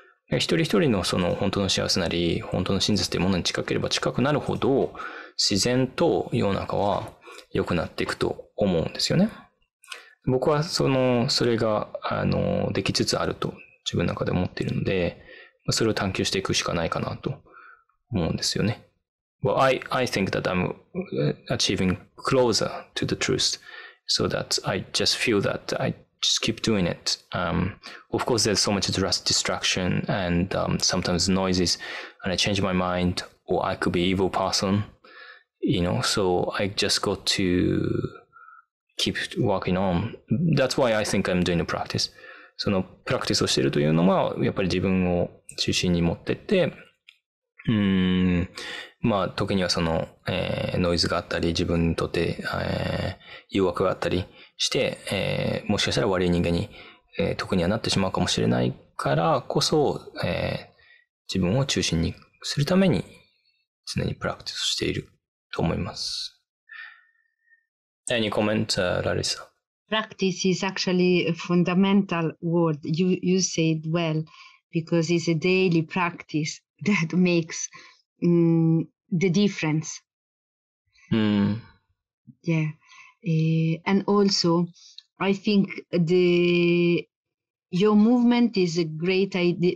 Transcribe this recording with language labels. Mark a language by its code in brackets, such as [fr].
[ja] 一人一人のその本当の幸せなり、本当の真実というものに近ければ近くなるほど、自然と世の中は良くなっていくと思うんですよね。僕はそれが、できつつあると自分の中で思っているので、それを探求していくしかないかなと思うんですよね。 [en] Well, I think that I'm achieving closer to the truth, so that I just feel that I just keep doing it. Of course, there's so much distraction and sometimes noises, and I change my mind, or I could be an evil person, so I just got to keep working on. That's why I think I'm doing the practice. [ja] そのプラクティスをしているというのは、やっぱり自分を中心に持ってって、時にはその、ノイズがあったり、自分にとって、誘惑があったりして、もしかしたら悪い人間に、得にはなってしまうかもしれないからこそ、自分を中心にするために常にプラクティスしていると思います。 [en] Any comment, Larissa? Practice is actually a fundamental word. You said well, because it's a daily practice that makes the difference. Yeah. And also, I think your movement is a great idea.